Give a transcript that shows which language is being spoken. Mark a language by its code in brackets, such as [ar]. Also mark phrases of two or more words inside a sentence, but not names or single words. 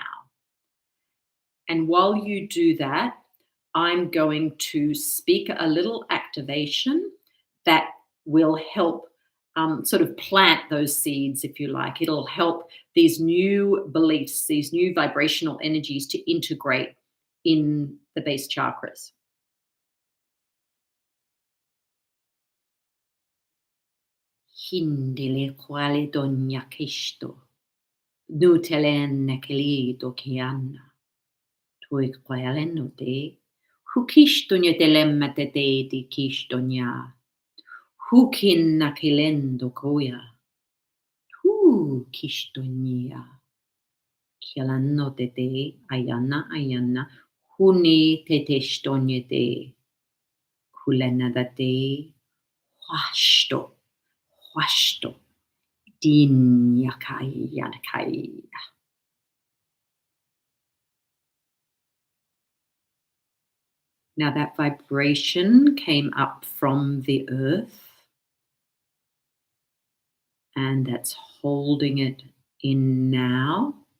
[en] And while you do that, I'm going to speak a little activation that will help sort of plant those seeds, if you like. It'll help these new beliefs, these new vibrational energies to integrate in the base chakras. Hindele quale dogna Cristo, nutelenne kelido kianna, tui quale no te, hu kistonya telemma te di kistonya, hu kinna kilendo koya, hu kistonya, kialanno te ayana, huni te stonya te, kulena da te, huasto, dinyakai yanakai. Now that vibration came up from the earth, and that's holding it in now.